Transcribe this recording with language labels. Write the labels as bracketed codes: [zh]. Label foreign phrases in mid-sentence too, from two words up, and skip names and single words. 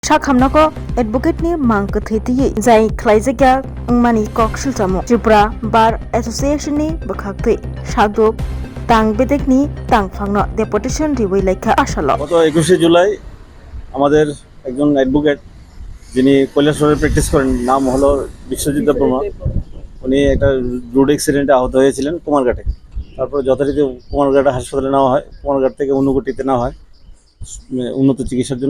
[trp] Sakhamnako advocate ni mangkathiti jai khlaijagya ngmani koksilchamo Tripura Bar Association ni bakhakti sadok tang bedek ni tangphangno deputation riwai laikha asalo [bn] গত 21শে জুলাই আমাদের একজন অ্যাডভোকেট যিনি কৈলাসহরে প্র্যাকটিস করেন, নাম হলো বিশ্বজিৎ দেববর্মা। উনি একটা [en] road accidente [bn] আহত হয়েছিলেন কুমারঘাটে। তারপরে যথারীতি কুমারঘাটে হাসপাতালে নেওয়া হয়, কুমারঘাট থেকে ঊনকোটিতে নেওয়া হয় উন্নত চিকিৎসার জন্য।